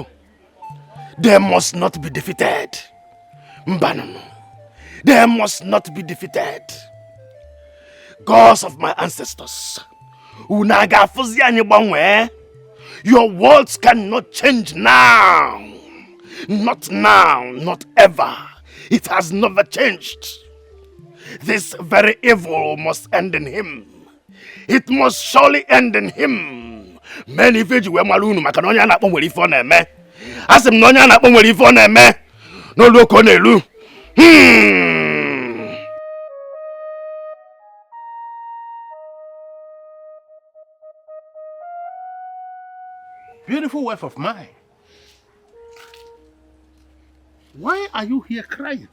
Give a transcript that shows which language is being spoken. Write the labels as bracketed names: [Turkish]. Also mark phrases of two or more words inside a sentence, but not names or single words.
[English] They must not be defeated. [Igbo] Mbanunu. [English] They must not be defeated. Gods of my ancestors, [Igbo] unu ga-afụzi anyị gbanwee. [English] Your words cannot change now. Not now, not ever. It has never changed. This very evil must end in him. It must surely end in him. Many village [Igbo] we malunu maka na onye na-akpọ nwere ife ọ na-eme. Asị m na onye na-akpọ nwere ife ọ na-eme. N'olu oko n'elu. [English] Beautiful wife of mine. Why are you here crying?